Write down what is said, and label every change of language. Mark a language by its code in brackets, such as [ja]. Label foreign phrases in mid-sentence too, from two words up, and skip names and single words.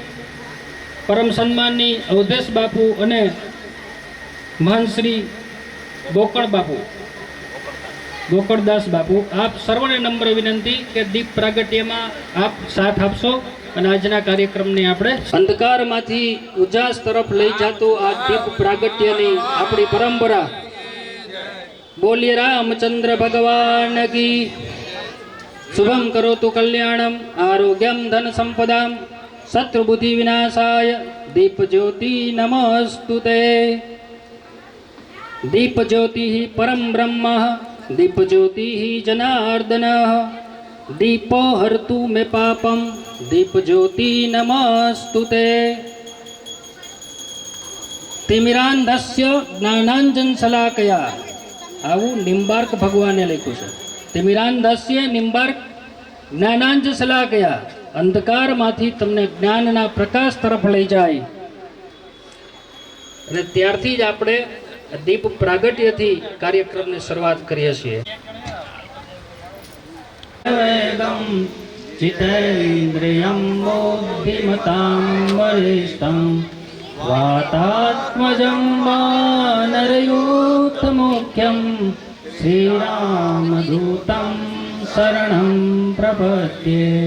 [gu] પરમ સન્માની અવધેશ બાપુ અને મહંત શ્રી ગોકળ બાપુ, ગોકળદાસ બાપુ, આપ સર્વને નમ્ર વિનંતી કે દીપ પ્રાગટ્ય મેં આપ સાથ આપશો અને આજના કાર્યક્રમને આપણે અંધકારમાંથી ઉજાસ તરફ લઈ જતો આ દીપ પ્રાગટ્યની આપણી પરંપરા. બોલીએ રામચંદ્ર ભગવાન કી. [sa] શુભમ કરોતુ કલ્યાણમ આરોગ્યમ ધન સંપદામ શત્રુબુદ્ધિ વિનાશાય દીપ જ્યોતિ નમસ્તુતે. દીપ જ્યોતિ પરમ બ્રહ્મ દીપ જ્યોતિ જનાર્દન दीपो हर्तु मे पापम दीप ज्योति नमस्तुते. तिमिरांधस्य ज्ञानांजन शलाकया [gu] આવું નિમ્બાર્ક ભગવાને લખ્યું છે. [sa] तिमिरांधस्य निम्बार्क ज्ञानांजन शलाकया [gu] અંધકાર માંથી તમને જ્ઞાનના પ્રકાશ તરફ લઈ જાય. અને ત્યારથી જ આપણે દીપ પ્રાગટ્યથી કાર્યક્રમની શરૂઆત કરીએ છીએ. [sa] वेदं चितैन्द्रियं बुद्धिमतां वरिष्ठं वातात्मजं वानरयूथमुख्यं श्रीरामदूतं शरणं प्रपद्ये.